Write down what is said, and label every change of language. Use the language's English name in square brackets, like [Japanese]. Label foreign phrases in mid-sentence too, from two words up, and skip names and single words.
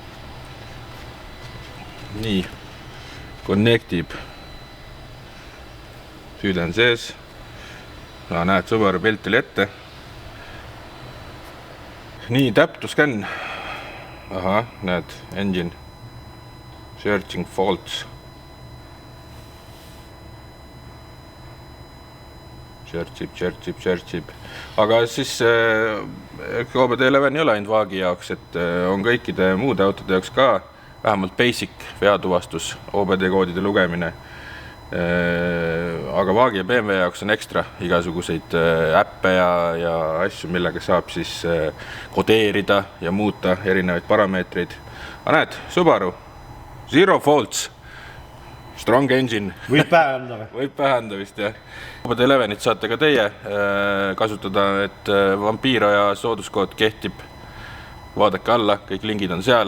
[Estonian] Nii, connectib. Süüde on sees. Näed, Subaru pilt oli ette. Nii, täptuscan. Aha, näed, [English] engine. Searching faults. Searchib. [Estonian] Aga siis OBD11 ei ole ainult Vaagi jaoks, et on kõikide muude autode jaoks ka vähemalt basic veatuvastus, OBD-koodide lugemine. Aga Vaagi ja BMW jaoks on ekstra igasuguseid äppe ja asju, millega saab siis kodeerida ja muuta erinevaid parameetreid. Aga näed, Subaru, [English] zero faults. Strong engine. [Estonian] Võib pähe anda või? Võib pähe anda vist, jah. OBD11-it saate ka teie kasutada, et Vampiroja sooduskood kehtib. Vaadake alla, kõik lingid on seal.